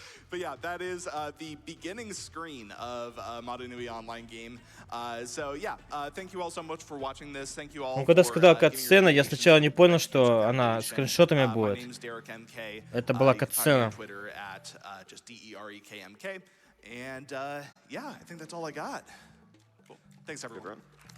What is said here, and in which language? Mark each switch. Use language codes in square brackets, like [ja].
[en] But yeah, that is the beginning screen of Modo Nui online game. So yeah, thank you all so much for watching this. Thank you all. [ru] Он когда сказал катсцена, я сначала не понял, что она скриншотами будет. Это была катсцена. [en] And yeah, I think that's all I got. Cool. Thanks everyone.